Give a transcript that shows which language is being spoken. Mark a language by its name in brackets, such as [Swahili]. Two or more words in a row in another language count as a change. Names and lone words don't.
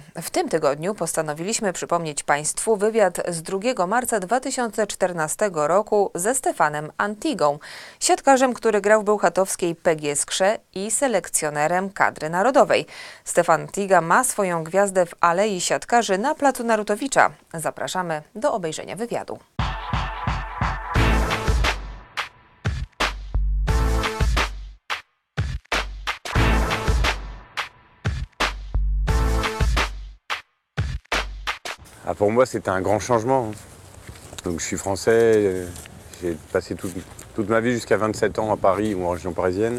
[Polish] W tym tygodniu postanowiliśmy przypomnieć Państwu wywiad z 2 marca 2014 roku ze Stefanem Antigą, siatkarzem, który grał w bełchatowskiej PGE Skrze i selekcjonerem kadry narodowej. Stefan Antiga ma swoją gwiazdę w Alei Siatkarzy na placu Narutowicza. Zapraszamy do obejrzenia wywiadu. [French] Pour moi, c'était un grand changement. Donc, je suis français, j'ai passé toute ma vie jusqu'à 27 ans à Paris ou en région parisienne.